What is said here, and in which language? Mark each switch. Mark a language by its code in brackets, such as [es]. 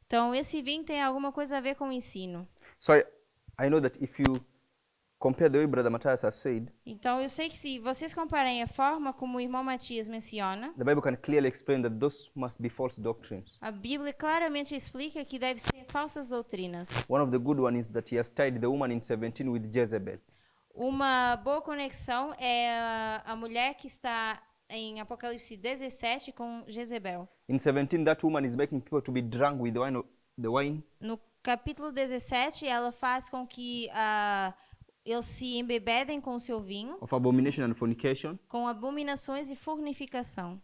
[pt] Então esse vinho tem alguma coisa a ver com o ensino. [en] So I know that if you compare the way Brother Matthias has said, [pt] Então eu sei que se vocês compararem a forma como o irmão Matias menciona, [en] the Bible can clearly explain that those must be false doctrines. [pt] a Bíblia claramente explica que deve ser falsas doutrinas. [en] One of the good ones is that he has tied the woman in 17 with Jezebel. [pt] Uma boa conexão é a mulher que está em Apocalipse 17 com Jezebel. [en] In 17, that woman is making people to be drunk with the wine. [pt] No capítulo 17, ela faz com que eles se embebedem com o seu vinho, [en] Of abomination and fornication. [pt] com abominações e fornificação.